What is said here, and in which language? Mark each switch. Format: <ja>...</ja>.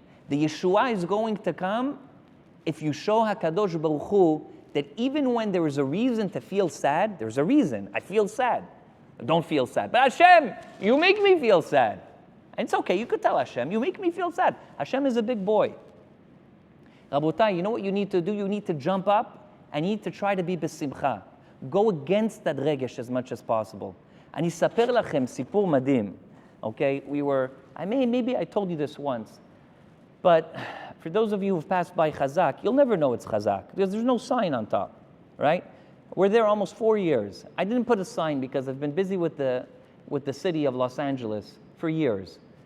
<en>The Yeshua is going to come if you show HaKadosh Baruch Hu that even when there is a reason to feel sad, there's a reason. I feel sad. Don't feel sad. But Hashem, you make me feel sad. And it's okay, you could tell Hashem, you make me feel sad. Hashem is a big boy. Rabotai, you know what you need to do? You need to jump up and you need to try to be besimcha. Go against that regesh as much as possible.</en> <he>And אספר לכם סיפור מדהים.</he> <en>Okay, maybe I told you this once, but for those of you who've passed by CHAZAK, you'll never know it's CHAZAK because there's no sign on top, right? We're there almost 4 years. I didn't put a sign because I've been busy with the city of Los Angeles for years.</en>